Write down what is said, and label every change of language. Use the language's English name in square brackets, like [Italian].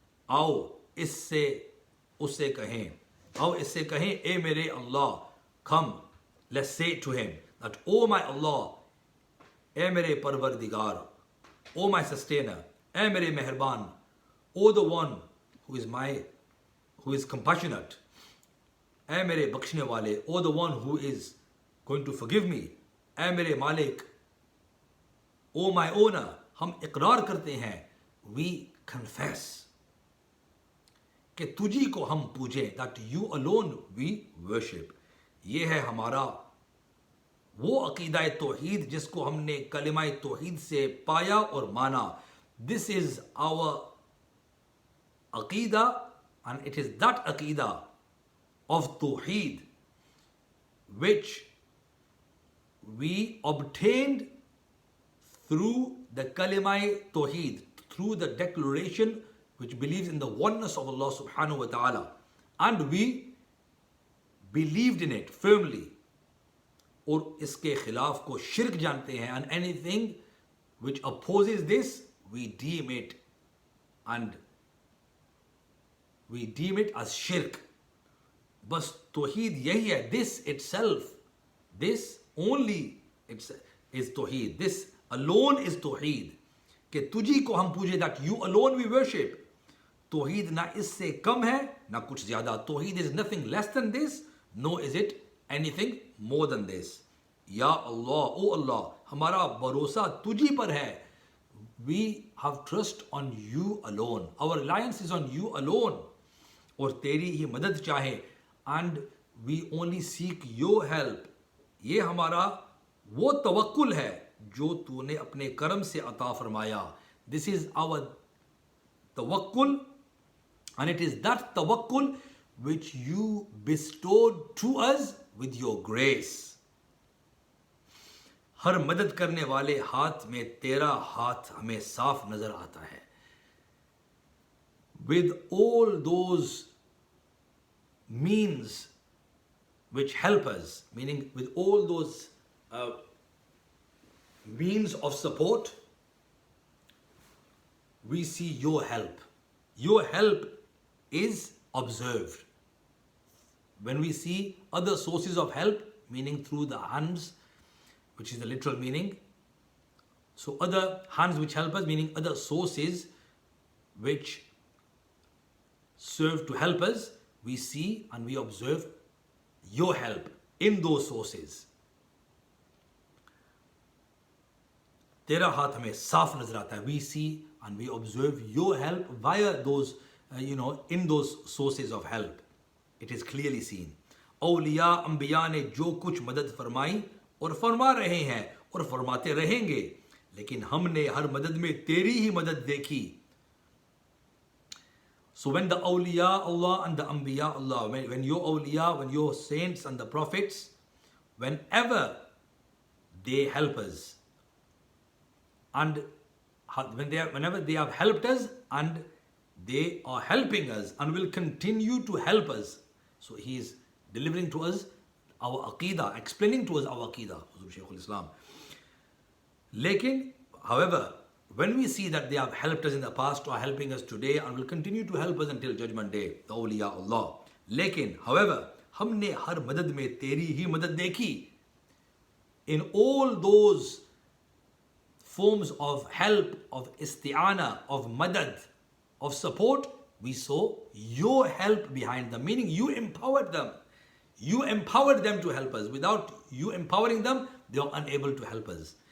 [Hindi] आओ इससे उससे कहें, आओ इससे कहें, ए मेरे अल्लाह, [English] come, let's say to him that, O my Allah, [Hindi] ए मेरे परवरदिगार, [English] O my sustainer, [Hindi] ए मेरे मेहरबान, [English] O the one who is compassionate, [Hindi] ए मेरे बख्शने वाले, [English] O the one who is going to forgive me, [Hindi] ए मेरे मालिक, [English] O my owner. [Hindi] हम इकरार करते हैं, [English] we confess [Hindi] कि तुझी को हम पूजें, [English] that you alone we worship. [Hindi] ये है हमारा वो अकीदा तौहीद जिसको हमने कलिमा तौहीद से पाया और माना. [English] This is our aqeeda, and it is that aqeeda of tawheed which we obtained through the kalima tawheed, through the declaration which believes in the oneness of Allah subhanahu wa ta'ala, and we believed in it firmly. [Hindi] और इसके खिलाफ को शिर्क जानते हैं, [English] and anything which opposes this we deem it as shirk. [Hindi] बस तौहीद यही है, [English] this itself, this only is tawheed, this alone is tawheed, [Hindi] कि तुझी को हम पूजे, [English] that you alone we worship. [Hindi] तौहीद ना इससे कम है ना कुछ ज्यादा. [English] तौहीद is nothing less than this, nor is it anything more than this. [Hindi] या Allah, [English] O Allah, [Hindi] हमारा भरोसा तुझी पर है. [English] We have trust on you alone. Our reliance is on you alone. [Hindi] और तेरी ही मदद चाहे, [English] and we only seek your help. [Hindi] ये हमारा वो तवक्कुल है जो तूने अपने करम से अता फरमाया. [English] This is our tawakkul, and it is that tawakkul which you bestowed to us with your grace. [Hindi] हर मदद करने वाले हाथ में तेरा हाथ हमें साफ नजर आता है. [English] With all those means which help us, meaning with all those means of support, we see your help. Your help is observed. When we see other sources of help, meaning through the hands, which is the literal meaning. So other hands which help us, meaning other sources which serve to help us, we see and we observe your help in those sources. [Hindi] तेरा हाथ हमें साफ नजर आता है. [English] We see and we observe your help via those, in those sources of help. It is clearly seen. [Hindi] औलिया अंबिया ने जो कुछ मदद फरमाई और फरमा रहे हैं और फरमाते रहेंगे, लेकिन हमने हर मदद में तेरी ही मदद देखी. [English] So when the awliya Allah and the anbiya Allah, when your awliya, when your saints and the prophets, whenever they help us, and whenever they have helped us and they are helping us and will continue to help us. So he is delivering to us our aqidah, explaining to us our aqidah, Shaykh al-Islam. Lekin, however, when we see that they have helped us in the past or are helping us today and will continue to help us until Judgment Day, the awliya Allah. [Hindi] Lekin, however, हमने हर मदद में तेरी ही मदद देखी. [English] In all those forms of help, of isti'ana, of madad, of support, we saw your help behind them, meaning you empowered them. You empowered them to help us. Without you empowering them, they are unable to help us.